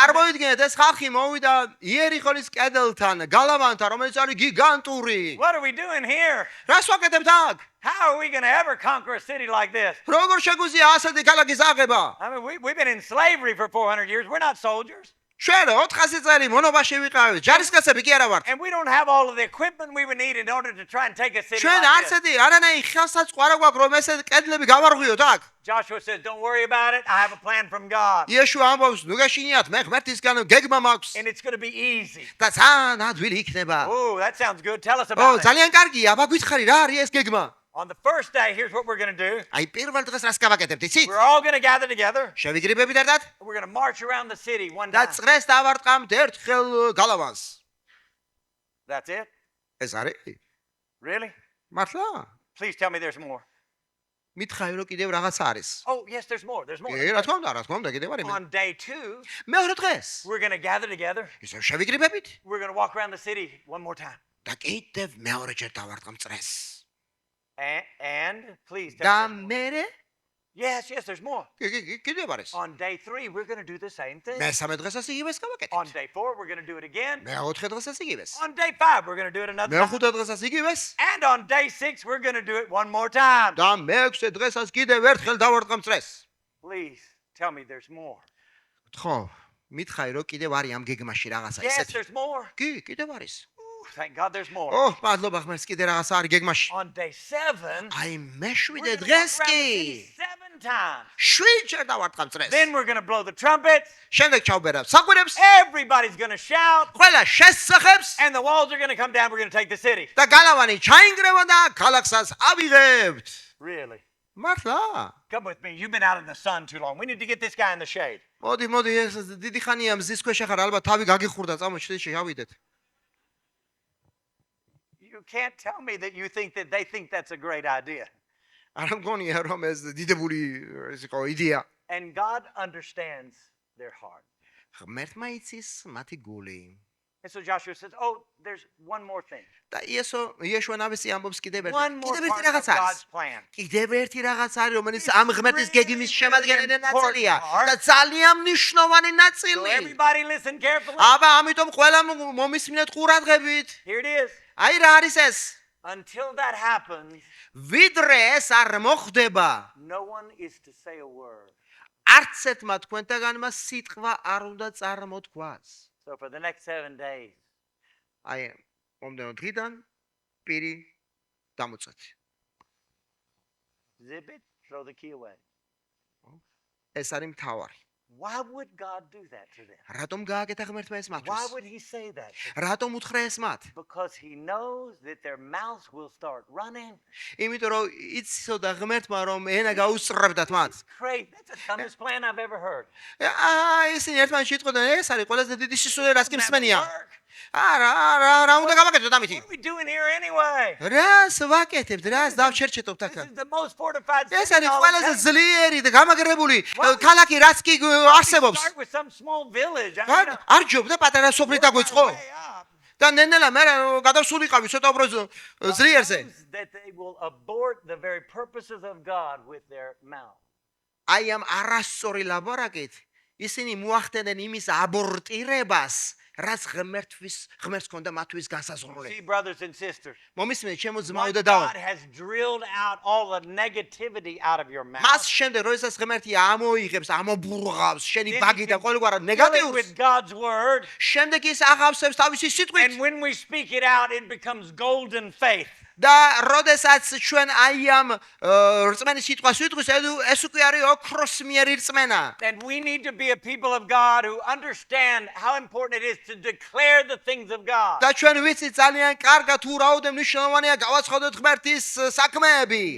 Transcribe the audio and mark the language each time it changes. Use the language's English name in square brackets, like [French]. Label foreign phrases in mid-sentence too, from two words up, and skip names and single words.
[Georgian] წარმოიდგინეთ, ეს ხალხი მოვიდა იერიხონის კედელთან, გალავანთან, რომელიც არის გიგანტური. [English] What are we doing here? [Georgian] რას ვაკეთებთ აქ? [English] How are we going to ever conquer a city like this? [Georgian] როგორ შეგვიძლია ასეთი ქალაქის აღება? [English] I mean, we've been in slavery for 400 years. We're not soldiers. [Georgian] ჩვენ 400 წელი მონობაში ვიყავით. ჯარისკაცები კი არა ვართ. [English] And we don't have all of the equipment we would need in order to try and take a city [Georgian] ჩვენ [English] like this. [Georgian] არცეთი არანაირი ხელსაწყო არ გვაქვს რომ ესეთ კედლები გავარღვიოთ აქ. [English] Joshua says, don't worry about it. I have a plan from God. [Georgian] იესო ამბობს, ნუ გაშინიათ, მე ღმერთისგან გეგმა მაქვს [English] And it's going to be easy. [Georgian] და ძალიან ადვილი იქნება. [English] Oh, that sounds good. Tell us [Georgian] ო, [English] about it. [Georgian] ძალიან კარგია, აბა გითხარი რა არის ეს გეგმა? [English] On the first day, here's what we're going to do. [Georgian] აი პირველ დღეს რას გავაკეთებთ, იცით? [English] We're all going to gather together. [Georgian] შევიგრიბებით ერთად [English] We're going to march around the city one [Georgian] და [English] time. [Georgian] წრეს დავარტყამთ ერთხელ გალავანს. [English] That's it? [Georgian] ეს არის? [English] Really? [Georgian] მართლა? [English] Please tell me there's more. [Georgian] მითხარი რომ კიდევ რაღაც არის. [English] Oh, yes, there's more. There's more. [Georgian] რა თქმა უნდა, კიდევ არის. [English] On day 2, [Georgian] მეორე დღეს [English] we're going to gather together. [Georgian] ისევ შევიგრიბებით [English] We're going to walk around the city one more time. [Georgian] და კიდევ მეორეჯერ დავარტყამთ წრეს. [English] And please [Georgian] და [English] tell me. [Georgian] მერე [English] Yes, there's more. [Georgian] კიდევ არის. [English] On day 3, we're going to do the same thing. [Georgian] მესამე დღესაც იგივეს [English] On [Georgian] გავაკეთებთ. [English] day 4, we're going to do it again. [Georgian] მეოთხე დღესაც იგივეს. [English] On day 5, we're going to do it another time. [Georgian] მეხუთე დღესაც იგივეს. [English] And on day 6, we're going to do it one more time. [Georgian] და მეექვსე დღესაც კიდევ ერთხელ დავარტყამთ წრეს. [English] Please tell me there's more. [Georgian] ხო, მითხარი რომ კიდევ არის ამ გეგმაში რაღაცა [English] Yes, [Georgian] ისეთი. [English] there's more. [Georgian] კი, კიდევ არის. [English] Ooh, thank God there's more. [Georgian] ო, მადლობა ღმერთს, კიდე რაღაცა არის გეგმაში. [English] On day 7, [Georgian] აი [English] we're [Georgian] მეშვიდე [English] going to walk [Georgian] დღეს [English] around the [Georgian] კი [English] city 7 times. [Georgian] 7ჯერ დავარტყამთ წრეს. [English] Then we're going to blow the trumpets. [Georgian] შემდეგ ჩავბერავ საყვირებს, [English] Everybody's going to shout. [Georgian] ყველა შესწახებს [English] And the walls are going to come down. We're going to take the city. [Georgian] და გალავანი ჩაინგრევა და ქალაქსაც ავიღებთ. [English] Really? [Georgian] მართლა? [English] Come with me. You've been out in the sun too long. We need to get this guy in the shade. [Georgian] მოდი, ეს დიდი ხანია მზის ქვეშ ახარ ალბათ თავი გაგიხურდა, წამოჩდეთ შევიდეთ. [English] You can't tell me that you think that they think that's a great idea. [Georgian] არა მგონია რომ ეს დიდებული ეს იყო იდეა. [English] And God understands their heart. [Georgian] ღმერთმა იცის მათი გული. [English] And so Joshua says, oh, there's one more thing. [Georgian] და იესო ნავისი ამბობს კიდევ [English] One more [Georgian] ერთი [English] part [Georgian] რაღაც [English] of [Georgian] არის. [English] God's plan. [Georgian] კიდევ ერთი რაღაც არის, რომელიც ამ ღმერთის გეგმის შემადგენელი [English] really [Georgian] ნაწილია [English] important [Georgian] და ძალიან მნიშვნელოვანი [English] So [Georgian] ნაწილი. [English] everybody listen carefully. [Georgian] აბა, ამიტომ ყველა მომისმინეთ ყურადღებით. [English] Here it is. [Georgian] აი რა არის ეს? [English] Until that happens, [Georgian] ვიდრე ეს არ მოხდება, [English] no one is to say a word. [Georgian] არც ერთმა თქვენთაგანმა სიტყვა არ უნდა წარმოთქვას. [English] So for the next 7 days, [Georgian] აი, მომდენო დღიდან პირი დამოწეთ. [English] zip it, throw the key away. [Georgian] ეს არის მთავარი. [English] Why would God do that to them? [Georgian] რატომ გააკეთა ღმერთმა ეს [English] Why [Georgian] მათთვის? [English] would he say that? [Georgian] რატომ უთხრა ეს მათ? [English] Because he knows that their mouths will start running. იმიტომ რომ იცოდა ღმერთმა რომ ენა გაუსწრებდათ მათ. Great. That's the dumbest plan I've ever heard. [Georgian] ისინი ერთმანეთს იტყოდნენ, ეს არის ყველაზე დიდი სისულე რაც კი [English] Doesn't that [Georgian] მსმენია. [English] work? [Georgian] რა უნდა გავაკეთოთ ამით? [English] What are we doing here anyway? [Georgian] რას ვაკეთებთ? რას დავჩერჩეთობთ [English] This [Georgian] აქ? [English] is the most fortified [Georgian] ეს [English] city in [Georgian] არის [English] all of [Georgian] ყველაზე [English] Texas. [Georgian] ძლიერი და გამაგრებული [English] Why- [Georgian] ქალაქი რაც კი [English] Why don't we [Georgian] არსებობს. [English] start with some small village. I mean, [Georgian] არ ჯობდა პატარა სოფლით [English] work [Georgian] დაგვიწყო. [English] our way up. [Georgian] და ნენელა მე გადავსულიყავი ცოტა უფრო ძლიერზე. [English] Knows that they will abort the very purposes of God with their mouth. [Georgian] აი ამ არასწორი ლაბორაკით ისინი მოახდენენ იმის აბორტირებას, რაც ღმერთს ჰქონდა მათთვის [English] See, [Georgian] განსაზღვრული. [English] brothers and sisters, [Georgian] მომისმენთ ჩემო ძმაო [English] once [Georgian] და დავო. [English] God has drilled out all the negativity out of your mouth. [Georgian] მას შემდეგ როდესაც ღმერთი ამოიღებს, ამობურღავს შენი [English] Then [Georgian] ბაგი [English] you [Georgian] და [English] can [Georgian] ყოველგვარ [English] fill it [Georgian] ნეგატივს, [English] with God's word, [Georgian] შემდეგ ის აღავსებს თავისი სიტყვით [English] and when we speak it out, it becomes golden faith. [Georgian] და როდესაც ჩვენ აი ამ რწმენის სიტყვას ვიტყვის, ეს უკვე არის ოქროსმიერი რწმენა. [English] And we need to be a people of God who understand how important it is to declare the things of God. [Georgian] და ჩვენ ვიცით ძალიან კარგად თუ რაოდენ მნიშვნელოვანია გავაცხადოთ ღმერთის საქმეები.